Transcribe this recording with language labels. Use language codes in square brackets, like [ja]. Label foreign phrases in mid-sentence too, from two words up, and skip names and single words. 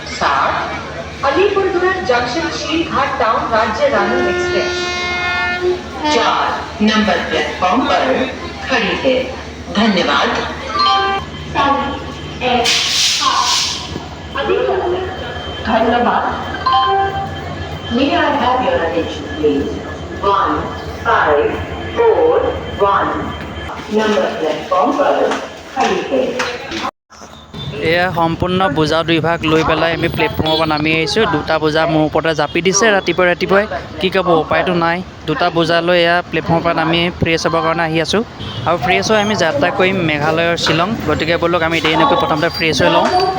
[hi] अलीपुरदुआर जंक्शन शीलघाट टाउन राज्य रानी एक्सप्रेस। 4 नंबर प्लेटफॉर्म पर खड़ी है। धन्यवाद। धन्यवाद। [en] May I have your attention, please? [hi] 1541 नंबर प्लेटफॉर्म पर खड़ी है। [as] এয়া সম্পূৰ্ণ বোজা দুই ভাগ লৈ পেলাই আমি প্লেটফৰ্মৰ পৰা নামি আহিছোঁ। দুটা বোজা মোৰ ওপৰতে জাপি দিছে ৰাতিপুৱাই কি ক'ব উপায়তো নাই। দুটা বোজা লৈ এয়া প্লেটফৰ্মৰ পৰা নামি ফ্ৰেছ হ'বৰ কাৰণে আহি আছোঁ আৰু ফ্ৰেছ হৈ আমি যাত্ৰা কৰিম মেঘালয়ৰ শ্বিলং। গতিকে ব'লক আমি দেৰি নকৰি প্ৰথমতে ফ্ৰেছ হৈ লওঁ।